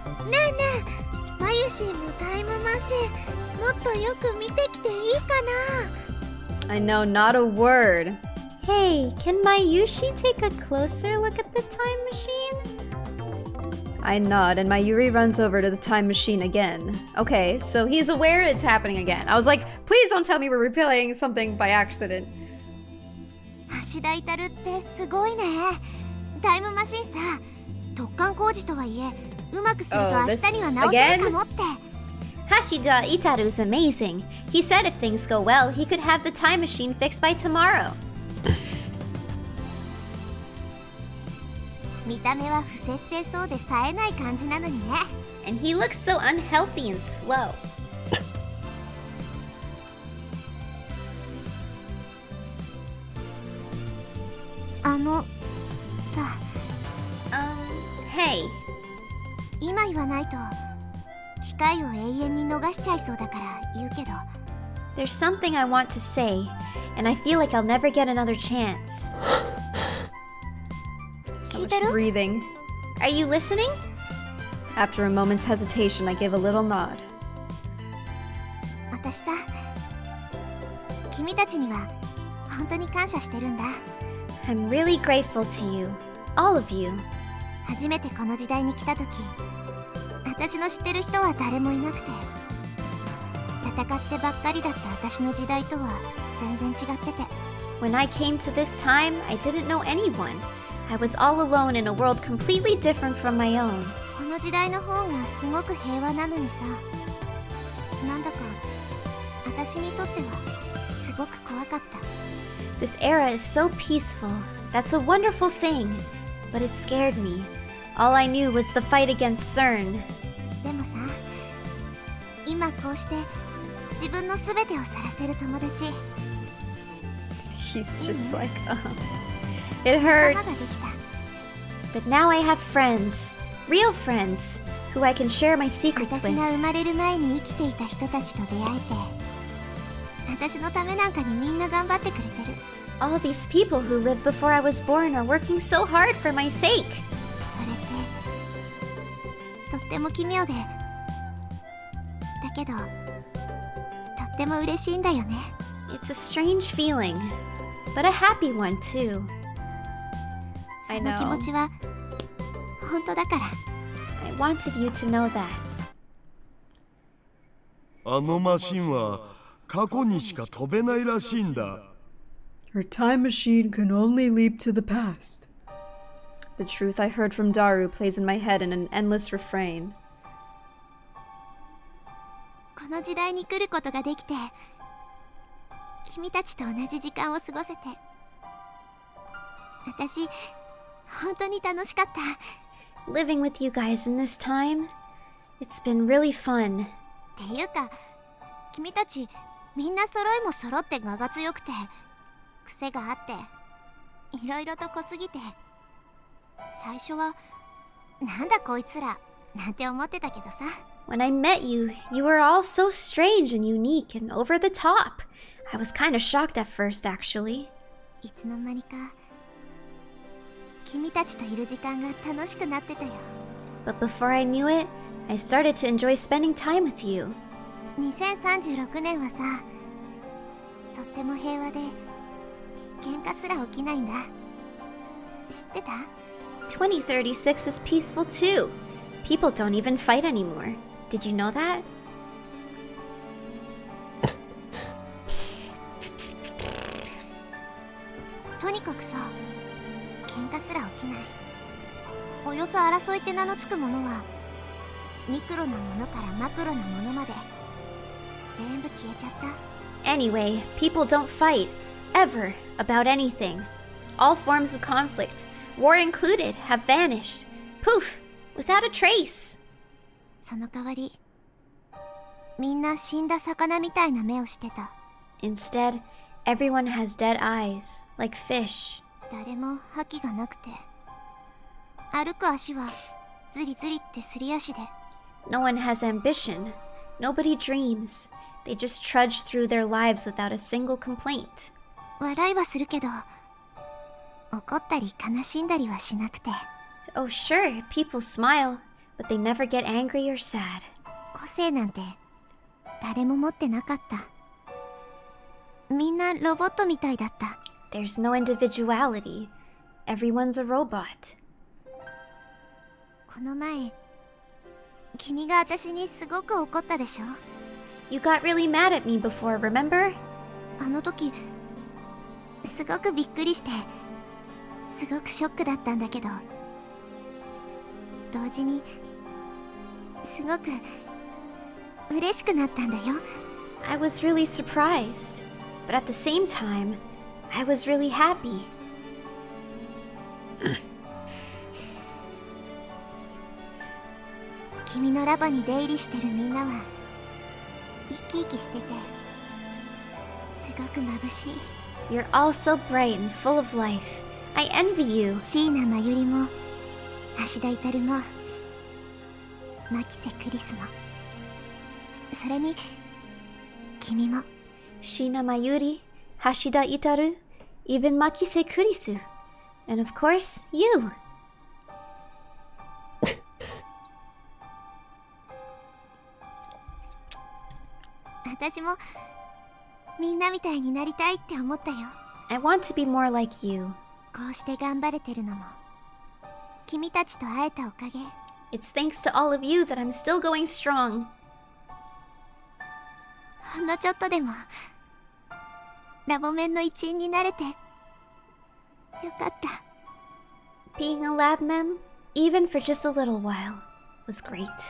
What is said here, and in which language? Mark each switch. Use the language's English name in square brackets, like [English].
[Japanese] ねえねえ、マユシーのタイムマシンもっとよく見てきていいかな？ [English] I know not a word. Hey, can Mayushi take a closer look at the time machine? I nod and Mayuri runs over to the time machine again. Okay, so he's aware it's happening again. I was like, please don't tell me we're replaying something by accident. [Japanese] 橋田至ってすごいね。タイムマシンさ、突貫工事とはいえうまくすると明日には直せるかもって。 [English] Hashida Itaru's amazing. He said if things go well, he could have the time machine fixed by tomorrow. [Japanese] 見た目は不節制そうで冴えない感じなのにね。 [English] And he looks so unhealthy and slow. [Japanese] さ、 [English] Hey. [Japanese] 今言わないと機会を永遠に逃しちゃいそうだから言うけど、 [English] There's something I want to say, and I feel like I'll never get another chance. So much breathing. Are you listening? After a moment's hesitation, I give a little nod. [Japanese] 私さ、君たちには本当に感謝してるんだ。 [English] I'm really grateful to you, all of you. [Japanese] 初めてこの時代に来た時、私の知ってる人は誰もいなくて、戦ってばっかりだった私の時代とは全然違ってて、 [English] When I came to this time, I didn't know anyone. I was all alone in a world completely different from my own. [Japanese] この時代の方がすごく平和なのにさ、なんだか私にとってはすごく怖かった。 [English] This era is so peaceful. That's a wonderful thing. But it scared me. All I knew was the fight against CERN. [Japanese] でもさ、今こうして自分の全てをさらせる友達、 [English] He's just like, it [Japanese] 仲間がで [English] hurts. [Japanese] きた。 [English] But now I have friends, real friends, who I can share my secrets [Japanese] 私 [English] with. [Japanese] が生まれる前に生きていた人たちと出会えて、私のためなんかにみんな頑張ってくれてる。 [English] All these people who lived before I was born are working so hard for my sake. [Japanese] それってとっても奇妙で、だけどとっても嬉しいんだよね。 [English] It's a strange feeling, but a happy one too. [Japanese] その気持ちは本当だから。 [English] I wanted you to know that. [Japanese] あのマシンは過去にしか飛べないらしいんだ。 [English] Her time machine can only leap to the past. The truth I heard from Daru plays in my head in an endless refrain. [Japanese] この時代に来ることができて、君たちと同じ時間を過ごせて、私本当に楽しかった。 [English] Living with you guys in this time, it's been really fun. [Japanese] っていうか、君たちみんな揃いも揃って我が強くて、癖があっていろいろと濃すぎて、最初はなんだこいつらなんて思ってたけどさ。 [English] When I met you, you were all so strange and unique and over the top. I was kind of shocked at first, actually. [Japanese] いつの間にか君たちといる時間が楽しくなってたよ。 [English] But before I knew it, I started to enjoy spending time with you. [Japanese] 2036年はさ、とっても平和で喧嘩すら起きないんだ。知ってた？ [English] 2036 is peaceful too. People don't even fight anymore. Did you know that? [Japanese] とにかくさ、喧嘩すら起きない。およそ争いって名のつくものは、ミクロなものからマクロなものまで全部消えちゃった。 [English] Anyway, people don't fight, ever, about anything. All forms of conflict, war included, have vanished. Poof! Without a trace. [Japanese] その代わり、みんな死んだ魚みたいな目をしてた。 [English] Instead, everyone has dead eyes, like fish. [Japanese] 誰も覇気がなくて、歩く足はズリズリってすり足で、 [English] No one has ambition. Nobody dreams. They just trudge through their lives without a single complaint. [Japanese] 笑いはするけど、怒ったり悲しんだりはしなくて。 [English] Oh, sure, people smile, but they never get angry or sad. [Japanese] 個性なんて誰も持ってなかった。みんなロボットみたいだった。 [English] There's no individuality. Everyone's a robot. [Japanese] この前、君が私にすごく怒ったでしょ。 [English] You got really mad at me before, remember? [Japanese] あの時、すごくびっくりして、すごくショックだったんだけど、同時にすごく嬉しくなったんだよ。 [English] I was really surprised, but at the same time, I was really happy. [Japanese] 君のラボに出入りしてるみんなは生き生きしてて、すごく眩しい。 [English] You're all so bright and full of life. I envy you. [Japanese] 椎名真由里も芦田至も牧瀬クリスも。それに君も。 [English] Shina Mayuri, Hashida Itaru, even Makise Kurisu. And of course, you. [Japanese] 私もみんなみたいになりたいって思ったよ。 [English] I want to be more like you. [Japanese] こうして頑張れてるのも君たちと会えたおかげ。 [English] It's thanks to all of you that I'm still going strong. [Japanese] ほんのちょっとでもラボメンの一員になれてよかった。 [English] Being a lab mem, even for just a little while, was great.